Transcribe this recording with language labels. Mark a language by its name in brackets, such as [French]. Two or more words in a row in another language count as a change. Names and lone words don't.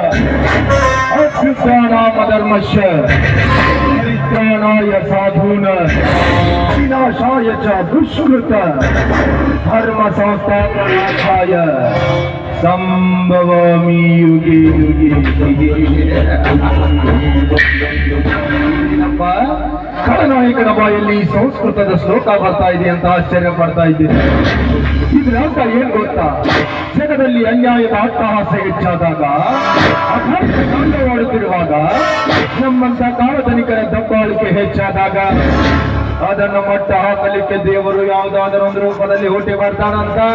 [Sanskrit] अभ्युत्थानामधर्मस्य परित्राणाय साधूनां विनाशाय च दुष्कृत धर्म संस्थापनार्थाय संभवामि युगे युगे [Kannada] ಖಳನಾಯಕನ ಬಾಯಲ್ಲಿ ಸಂಸ್ಕೃತದ ಶ್ಲೋಕ ಬರ್ತಾ ಇದೆ ಅಂತ ಆಶ್ಚರ್ಯ ಪಡ್ತಾ ಇದ್ದೀನಿ. ಇದ್ರ ಅರ್ಥ ಏನ್ ಗೊತ್ತಾ? ಜಗದಲ್ಲಿ ಅನ್ಯಾಯದ ಅಟ್ಟಹಾಸ ಹೆಚ್ಚಾದಾಗ, ಅಧರ್ಮವಾಡುತ್ತಿರುವಾಗ, ನಮ್ಮಂತ ಕಾಳಧನಿಕರ ದಬ್ಬಾಳಿಕೆ ಹೆಚ್ಚಾದಾಗ ಅದನ್ನು ಮಟ್ಟ ಹಾಕಲಿಕ್ಕೆ ದೇವರು ಯಾವುದಾದರೂ ಒಂದು ರೂಪದಲ್ಲಿ ಹುಟ್ಟಿ ಬರ್ತಾನಂತ.